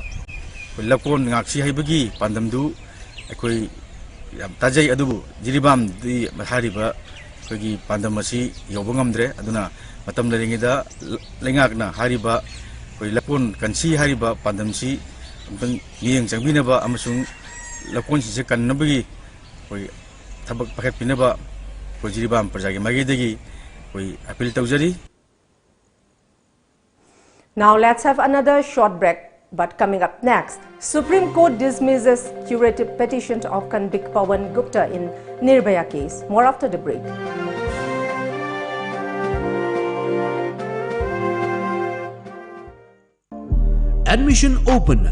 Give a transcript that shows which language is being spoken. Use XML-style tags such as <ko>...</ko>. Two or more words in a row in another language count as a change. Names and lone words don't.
<mni>Lapon ngaksi haibagi pandamdu akoi tajai adubu Jiribam di hariba kogi pandamasi yobongamdre aduna matam laringida lengakna hariba koi lapon kansi hariba pandamsi amtang miyeng changbinaba amasung lapon si kannabagi koi thabak paket pinaba koi Jiribam prajagi magidagi koi appeal tawjari.</mni> <en>Now let's have another short break. But coming up next, Supreme Court dismisses curative petition of convict Pawan Gupta in Nirbhaya case. More after the break. Admission open.</en>